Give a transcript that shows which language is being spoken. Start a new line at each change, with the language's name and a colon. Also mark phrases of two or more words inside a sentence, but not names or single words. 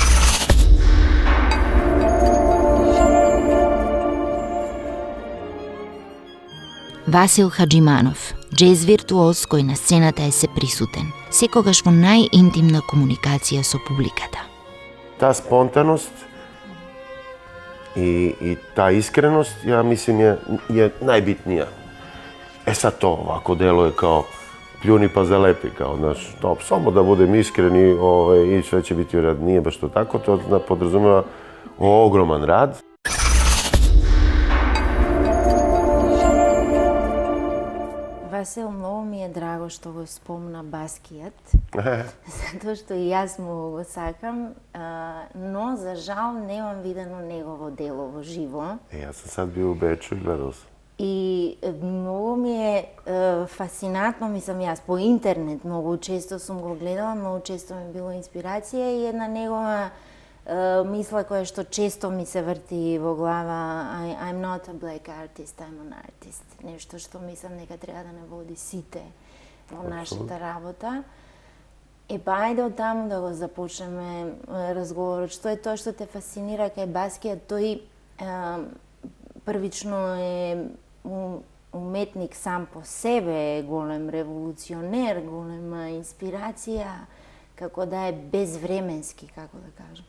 Macedonian: Васил Хаджиманов, джез виртуоз кој на сцената е сеприсутен, секогаш во најинтимна комуникација со публиката.
Serbian: Та спонтаност и та искреност, ja mislim, je najbitnija. Sad to ovako deluje kao pljuni pa zalepi, kao, znaš, samo da budem iskren i sve će biti u rad. Nije baš to tako, to podrazumeva ogroman rad.
Macedonian: Васил, многу ми е драго што го спомна баскијат, затоа што и јас му го сакам, но за жал немам видено негово дело во живо.
Serbian: Јас сам сад био у Бечу и гледал сам.
Macedonian: И многу ми е фасцинатно, мислам јас, по интернет многу често сум го гледала, многу често ми било инспирација и една негова мисла која што често ми се врти во глава,
English: I'm not a black artist, I'm an artist.
Macedonian: Нешто што мислам дека треба да не води сите во нашата работа. Ајде од таму да го започнеме разговорот. Што е тоа што те фасцинира кај баскијат? Тој првично е уметник сам по себе, е голем револуционер, голема инспирација, како да е безвременски, како да кажам.